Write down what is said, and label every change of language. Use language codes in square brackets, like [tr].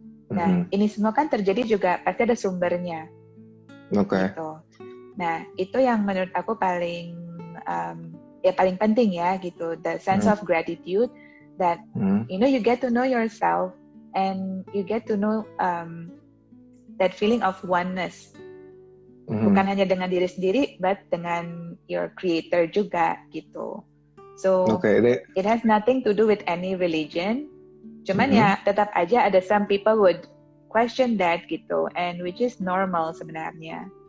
[id] Nah, ini semua kan terjadi juga pasti ada sumbernya. Oke. Gitu. Nah, itu yang menurut aku paling paling penting ya gitu. [en] The sense of gratitude that you get to know yourself and you get to know that feeling of oneness. [id] Bukan hanya dengan diri sendiri, but dengan [en] your creator [id] juga gitu. [en] So it has nothing to do with any religion. [id] Cuman ya tetap aja ada [en] some people would question that gitu, and which is normal sebenarnya.